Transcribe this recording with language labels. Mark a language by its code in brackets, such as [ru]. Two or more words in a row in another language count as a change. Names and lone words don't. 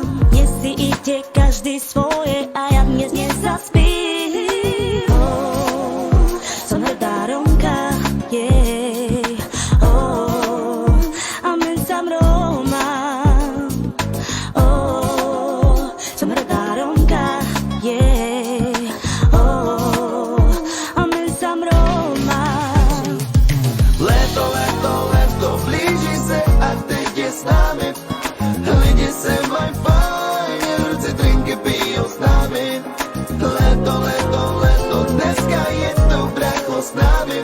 [sk] Dnes si ide každý svoje a ja dnes nezaspím. Oh, som hrdá Romka, yeah. [rom] Oh, a men sám Romám. [sk] Oh, som hrdá Romka, yeah. [rom] Oh, a men sám Romám. [cs] Léto, léto, léto, blíží se a teď je s námi. Lidi se mají fajn, v ruce drinky pijou s námi. Léto, léto, léto, dneska je to brácho s námi.